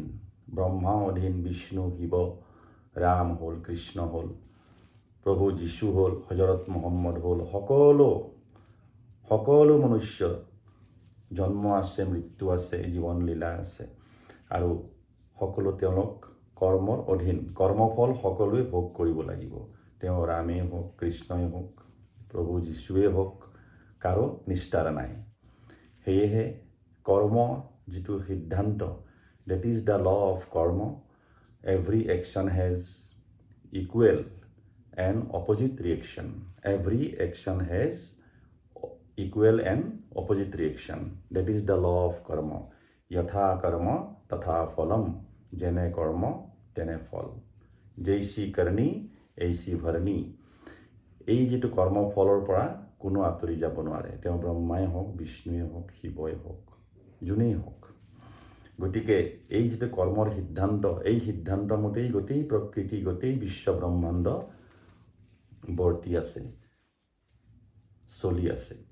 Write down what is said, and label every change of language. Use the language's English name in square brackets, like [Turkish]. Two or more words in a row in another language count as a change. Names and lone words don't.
[Assamese] ব্ৰহ্মা অধীন বিষ্ণু শিৱ ৰাম হ'ল কৃষ্ণ হ'ল প্ৰভু যীশু হ'ল হজৰত মহম্মদ হ'ল সকলো মনুষ্যৰ জন্ম আছে মৃত্যু আছে জীৱন লীলা আছে আৰু সকলো তেওঁলোক কৰ্মৰ অধীন কৰ্মফল সকলোৱে ভোগ কৰিব লাগিব। তেওঁ ৰামেই হওক কৃষ্ণই হওক প্ৰভু যীশুৱেই হওক কাৰো নিস্তাৰ নাই। সেয়েহে কৰ্ম যিটো সিদ্ধান্ত [English] that is the law of karma. Every action has equal and opposite reaction. Every action has equal and opposite reaction. That is the law of karma. [Sanskrit] यथा कर्म तथा फलम्. [Assamese] যেনে কৰ্ম তেনে ফল [Hindi] जैसी करनी ऐसी भरनी। [Assamese] এই যিটো কৰ্মফলৰ পৰা কোনো আঁতৰি যাব নোৱাৰে তেওঁ ব্ৰহ্মাই হওক বিষ্ণুৱে হওক শিৱই হওক যোনেই হওক। গতিকে এই যিটো কৰ্মৰ সিদ্ধান্ত এই সিদ্ধান্ত মতেই গোটেই প্ৰকৃতি গোটেই বিশ্ব ব্ৰহ্মাণ্ড বৰ্তি আছে চলি আছে